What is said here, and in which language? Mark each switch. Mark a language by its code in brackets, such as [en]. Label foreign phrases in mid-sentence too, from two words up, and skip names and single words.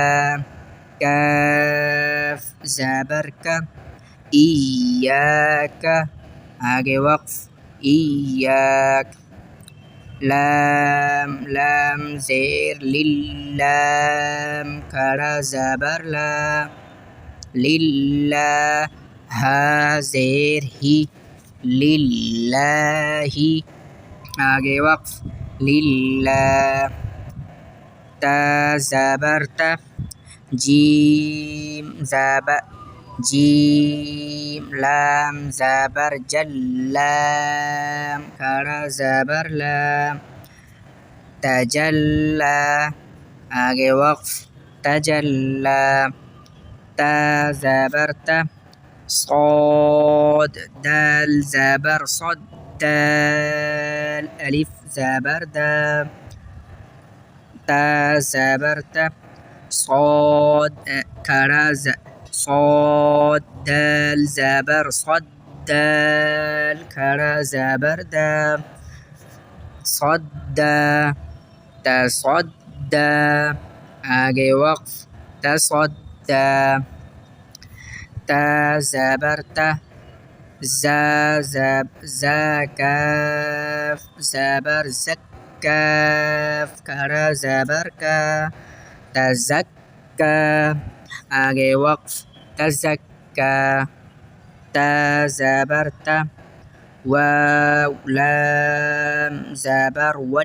[hi] काफ ज़बर का इय्याक आगे वक्फ इय्याक लाम लाम ज़ेर लिल्लाम खड़ा ज़बर ला लिल्ला हा ज़ेर ही लिल्लाही आगे वक्फ लिल्ला ता ज़बर ता जीम ज़बर जीम लाम ज़बर जल्लाम खड़ा ज़बर लाम तजल्ला आगे वक्फ तजल्ला ता ज़बर ता صاد دال ज़बर صد دال अलिफ ज़बर दा ता ज़बर ता صاد खड़ा صاد دال ज़बर صد دال खड़ा ज़बर दा صد تصد आगे वक्फ تصد تا ज़बर ता ज़ा काफ ज़बर ज़क्काफ खड़ा ज़बर का तज़क्का आगे वक्फ तज़क्का ता ज़बर ता वाव लाम ज़बर